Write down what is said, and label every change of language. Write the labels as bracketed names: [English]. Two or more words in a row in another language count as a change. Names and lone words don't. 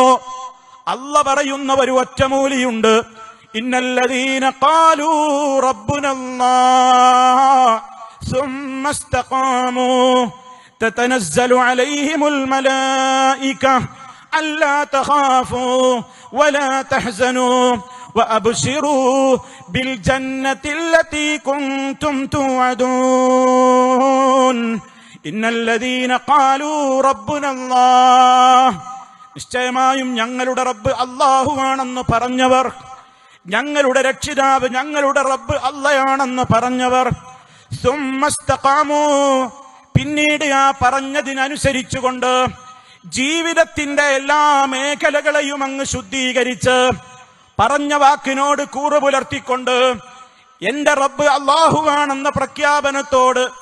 [Malayalam] അല്ലാഹു പറയുന്ന ഒരു ഒറ്റമൂലിയുണ്ട്. [Arabic] إن الذين قالوا ربنا الله ثم استقاموا تتنزل عليهم الملائكة ألا تخافوا ولا تحزنوا وأبشروا بالجنة التي كنتم توعدون إن الذين قالوا ربنا الله [Malayalam] നിശ്ചയമായും ഞങ്ങളുടെ റബ്ബ് അല്ലാഹുവാണെന്ന് പറഞ്ഞവർ, ഞങ്ങളുടെ രക്ഷിതാവ് ഞങ്ങളുടെ റബ്ബ് അല്ലാഹയാണെന്ന് പറഞ്ഞവർ, സുമ്മസ്തഖാമൂ പിന്നീട് ആ പറഞ്ഞതിനനുസരിച്ചുകൊണ്ട് ജീവിതത്തിന്റെ എല്ലാ മേഖലകളെയും അങ്ങ് ശുദ്ധീകരിച്ച് പറഞ്ഞ വാക്കിനോട് കൂറ് പുലർത്തിക്കൊണ്ട് എന്റെ റബ്ബ് അല്ലാഹുവാണെന്ന പ്രഖ്യാപനത്തോട്